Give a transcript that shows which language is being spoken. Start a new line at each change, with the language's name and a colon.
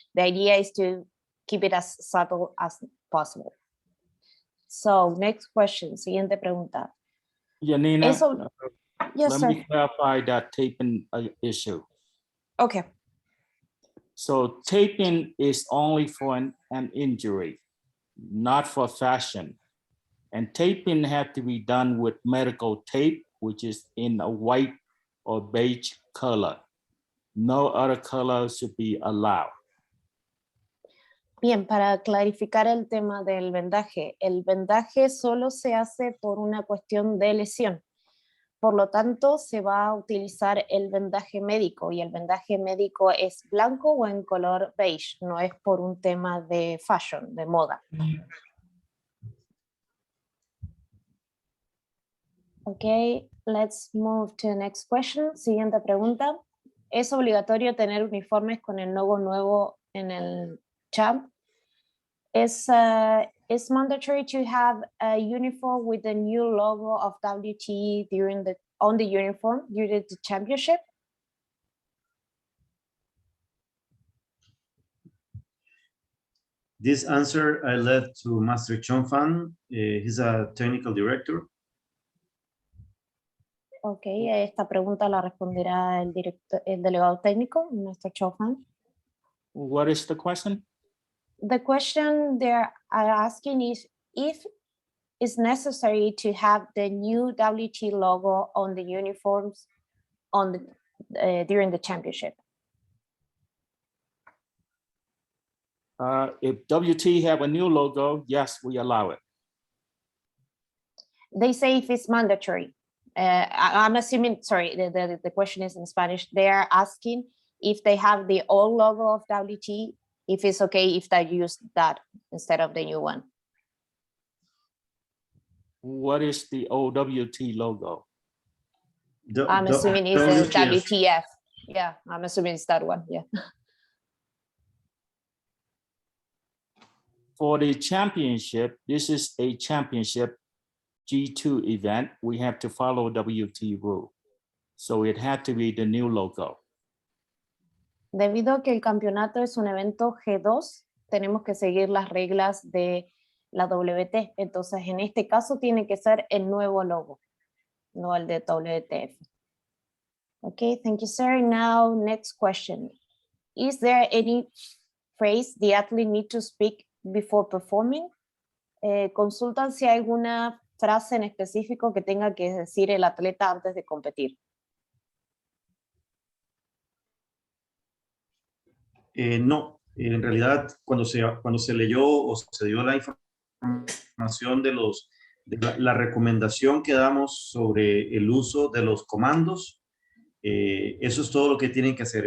English: The idea is to keep it as subtle as possible. So next question,
Spanish: siguiente pregunta.
English: Janina, Yes, let sir. me clarify that taping issue. Okay. So taping is only for an injury, not for fashion. And taping have to be done with medical tape, which is in a white or beige color. No other color should be allowed.
Spanish: Bien, para clarificar el tema del vendaje, el vendaje solo se hace por una cuestión de lesión. Por lo tanto, se va a utilizar el vendaje médico y el vendaje médico es blanco o en color beige, no es por un tema de fashion, de moda.
English: Okay, let's move to the next question.
Spanish: Siguiente pregunta. ¿Es obligatorio tener uniformes con el logo nuevo en el champ?
English: Is mandatory to have a uniform with the new logo of WT on the uniform during the championship? This answer I left to Master Chong-Fan. He's a technical director.
Spanish: Ok, esta pregunta la responderá el delegado técnico, Mr. Chofan.
English: What is the question? The question they are asking is if it's necessary to have the new WT logo on the uniforms on the during the championship. If WT have a new logo, yes, we allow it. They say if it's mandatory. I'm assuming, sorry, the question is in Spanish. They are asking if they have the old logo of WT, if it's okay if they use that instead of the new one. What is the OWT logo? I'm assuming it's a WTF. WTF. Yeah, I'm assuming it's that one. Yeah. For the championship, this is a championship G2 event. We have to follow WT rule. So it had to be the new logo.
Spanish: Debido a que el campeonato es un evento G2, tenemos que seguir las reglas de la WT. Entonces, en este caso, tiene que ser el nuevo logo, no el de WTF.
English: Okay, thank you, sir. Now, next question. Is there any phrase the athlete need to speak before performing?
Spanish: Consultan si hay alguna frase en específico que tenga que decir el atleta antes de competir. No, en realidad cuando se leyó o se dio la información de la recomendación que damos sobre el uso de los comandos, eso es todo lo que tienen que hacer.